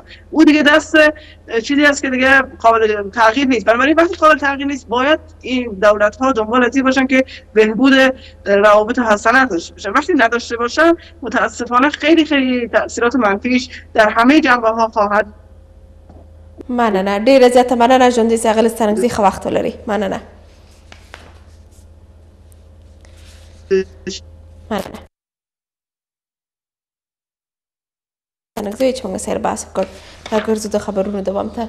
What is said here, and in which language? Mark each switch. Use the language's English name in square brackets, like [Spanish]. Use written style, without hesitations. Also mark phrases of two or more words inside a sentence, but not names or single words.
[Persian] او دیگه دست چیزی است که دیگه قابل تغییر نیست. بنابراین وقتی قابل تغییر نیست باید این دولت ها دنبال از این باشن که بهبود روابط حسنه داشته باشن. وقتی نداشته باشن متاسفانه خیلی خیلی تاثیرات منفیش در همه جنبه ها خواهد. [Pashto] مننه، ډیره زیاته مننه ژوندي ښاغلی ستانکزي، ښه وخت ولرئ. مننه. ستانکزي چې موږ سره بحث وکړ، راګرځو د خبرونو دوام ته.